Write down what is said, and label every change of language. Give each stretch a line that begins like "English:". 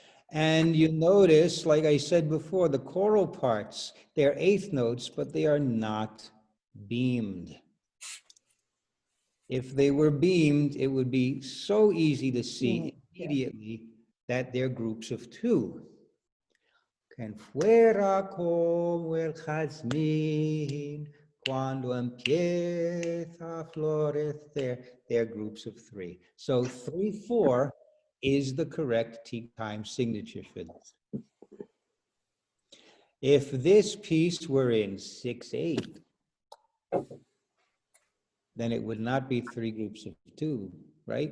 English: And you notice, like I said before, the choral parts, they're 8th notes, but they are not beamed. If they were beamed, it would be so easy to see immediately that they're groups of 2.
Spanish: Can fuera como el jazmín cuando empieza a florecer.
English: They're groups of 3. So 3, 4 is the correct time signature for this. If this piece were in 6/8, then it would not be 3 groups of 2, right?